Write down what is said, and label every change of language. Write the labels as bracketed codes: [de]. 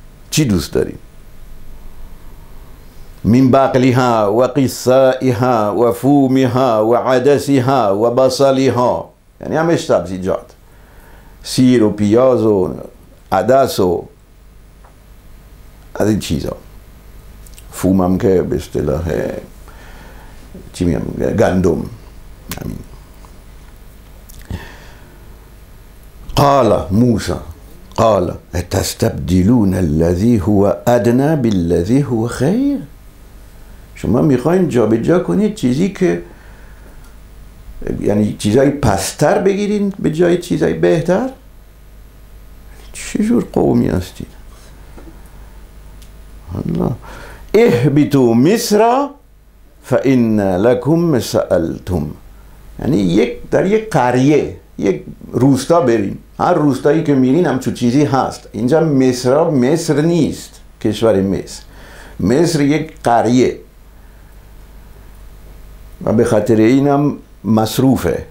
[fa] چی دوست داریم؟ من [ar] بقلها و قصائها و فومها و عدسها و بصلها، [fa] یعنی همش سبزیجات، سیر و پیاز و عدس و از این چیزا. فوم هم که به اصطلاح چی میگم گندم. همین. [ar] قال موسى قال اتستبدلون الذي هو ادنى بالذي هو خیر. [fa] شما میخواین جابجا کنید چیزی که، یعنی چیزای پستر بگیرین به جای چیزای بهتر؟ چجور قومی هستید؟ الله. [ar] اهبطوا مصر فإن لكم ما سألتم. [fa] یعنی در یک قریه، یک روستا برین، هر روستایی که میرین همچون چیزی هست. اینجا مصر نیست، کشور مصر یک قریه و به خاطر اینم مصروفه.